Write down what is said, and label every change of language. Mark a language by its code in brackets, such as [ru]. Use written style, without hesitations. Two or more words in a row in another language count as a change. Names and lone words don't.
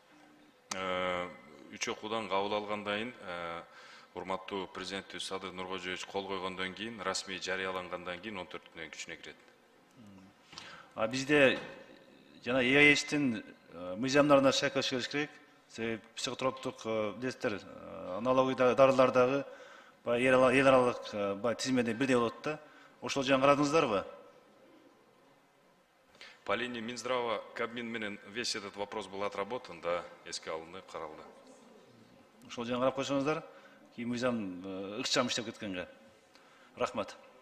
[ky] 3 окуудан кабыл алгандан кийин, урматтуу президентибиз Садыр Нуркожоевич кол койгондон кийин, расмий жарыялангандан кийин 14 күндөн күчүнө кирет. Бизде жана ЕАЭСтин мыйзамдарына шайкаш келиш керек. Себеби психотроптук билесиздер, аналогий дарылардагы эл аралык тизмеде бирдей болот да. Ошол жагын карадыңыздарбы? [ru] По линии Минздрава [ky] Кабмин менен [ru] весь этот вопрос был отработан, [ky] да, эске алынды, каралды. Ошол жагын карап койсоңуздар, кийин мыйзам ыкчам иштеп кеткенге. Рахмат.